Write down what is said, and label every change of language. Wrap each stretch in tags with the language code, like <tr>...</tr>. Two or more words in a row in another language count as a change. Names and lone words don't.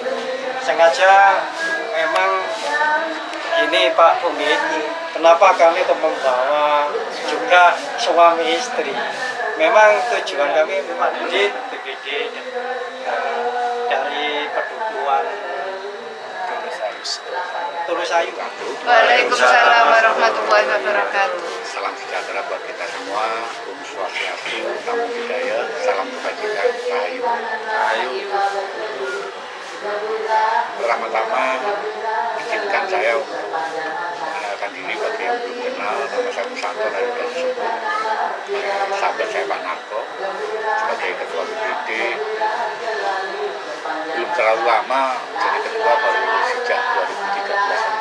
<id>Sengaja memang ini Pak Umi, kenapa kami membawa juga suami istri? Memang tujuan kami memang di BPD dari Pedukuhan Tulusayu.</id> <ar>وعليكم السلام ورحمة الله وبركاته.</ar> <id>Salam sejahtera buat kita semua.</id> <ban>Om Swastiastu,</ban> <pi>Namo Buddhaya,</pi> <id>salam kebajikan, rahayu. Pertama-tama izinkan saya untuk mengenalkan diri bagi yang belum kenal. Nama saya Musanto dari Suku. Sahabat saya Pak Narko sebagai Ketua BPD. Belum terlalu lama jadi ketua, baru sejak 2013.</id>